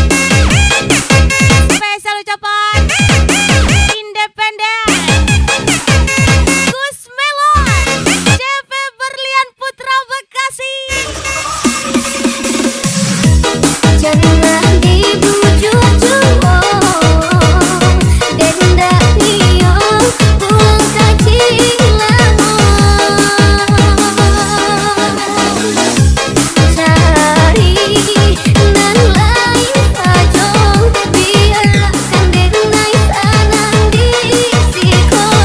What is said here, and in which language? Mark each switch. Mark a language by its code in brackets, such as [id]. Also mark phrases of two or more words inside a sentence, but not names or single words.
[id] Spesial ucapan Independen Gus Melon, CP Berlian Putra Bekasi. [min] Jangan dibujuk jua, denda niyo pulang kacing lamo. Cari nan lain saja, biarkan denai tangan disiko.